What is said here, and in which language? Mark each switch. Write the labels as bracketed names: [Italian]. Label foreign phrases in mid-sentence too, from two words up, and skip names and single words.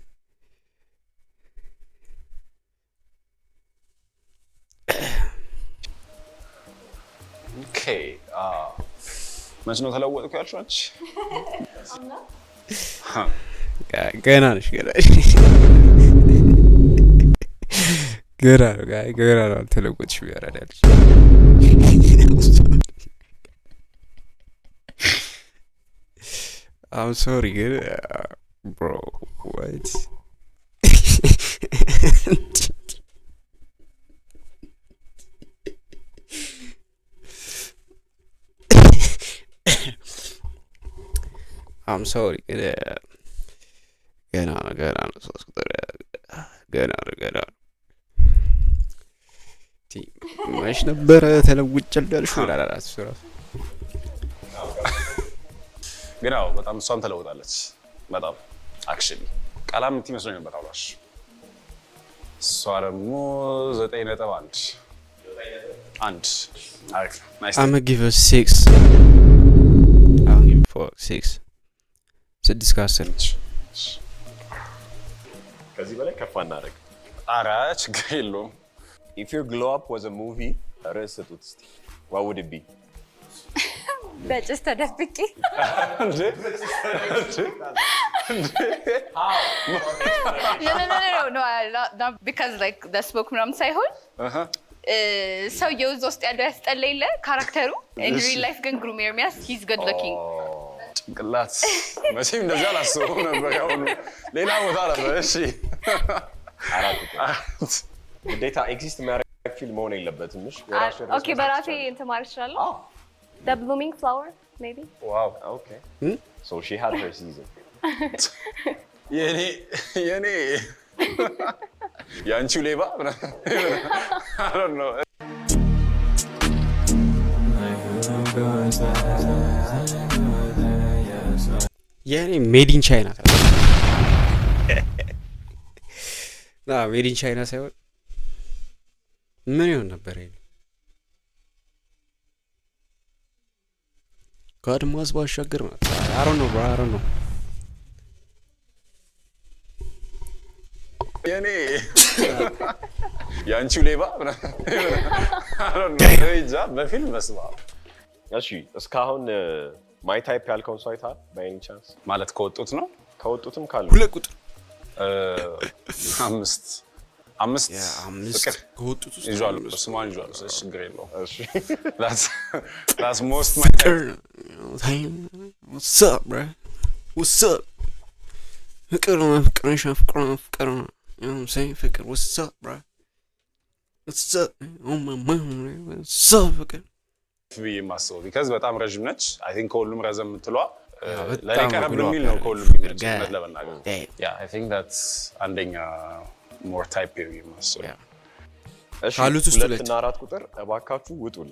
[Amharic] okay መች ነው ተለወጥኩ ያልሽው አንቺ? ገና ነሽ ገና ነው አልተለወጥሽም ያራዳልሽ። [English] I'm sorry good bro what I'm sorry [Amharic] ገና ነው 3 ቁጥር ገና መች ነበረ ተለውጫለሽ ወላላስ ሱራ ግን በጣም እሷም ተለውጣለች በጣም actually ቃላም ትመስለኝ ነበር አሏሽ እሷ ደግሞ 9.1 አሪፍ ናይስ [English] I'm gonna give her 6 I'll give her 6 10 [Amharic] ከዚህ በላይ ከፍ አናደርግ። ኧረ ችግር የለውም። [English] If your glow up was a movie [Amharic] ርዕስ ስጡት እስቲ [English] what would it be? [Amharic] በጭስ ተደብቄ [English] no not because like the smoke [Amharic] ምናምን ሳይሆን ሰውየው እዛ ውስጥ ያለው ያስጠላይለ ካራክተሩ [English] in real life [Amharic] ግን ግሩም ኤርሚያስ [English] he's good looking [Amharic] ጭንቅላት መቼም እንደዚህ አላስበውም ነበር። ያው ሌላ ቦታ ነበር። እሺ 4 ግዴታ ኤግዚስት የሚያደርግ ፊልም መሆን የለበትም። እሺ ኦኬ በራሴ እንትን ማለት እችላለሁ። [English] The blooming flower maybe wow okay so she had her season [Amharic] የኔ ያንቺው ሌባ [English] I don't know [Amharic] የኔ ሜድ ኢን ቻይና ሜድ ኢን ቻይና ሳይሆን ምን ይሆን ነበር ይሄ ከአድማስ ባሻገር ማለት [English] I don't know [Amharic] የኔ ያንቺው ሌባ ደረጃ በፊልም መስማ እሺ እስካሁን [English] my type [Amharic] ያልከውን ሰው አይተሃል? [English] by any chance [Amharic] ማለት ከወጡት ነው? ከወጡትም ካሉ ሁለት ቁጥር አምስት ፍቅር ከወጡት ውስጥ ይዟል። ስሟን ይዟል። ችግር የለውም። እሺ [English] that's most my type. What's up, bro? What's up? [Amharic] ፍቅር ነው ፍቅር ነው [English] you know what I'm saying? ፍቅር what's up, bro? What's up? Oh my mind, what's up, [Amharic] ፍቅር ብዬ የማስበው ቢካዝ በጣም ረዥም ነች። [English] I think [Amharic] ከሁሉም ረዘም የምትለዋ ለኔ በጣም ቀረብ ብሎ የሚል ነው ከሁሉም የሚመች እውነት ለመናገር ያ [English] I think that's [Amharic] አንደኛ [English] more type [Amharic] ብዬ የማስበው እሺ ካሉት ውስጥ 2 እና 4 ቁጥር እባካችሁ ውጡልን።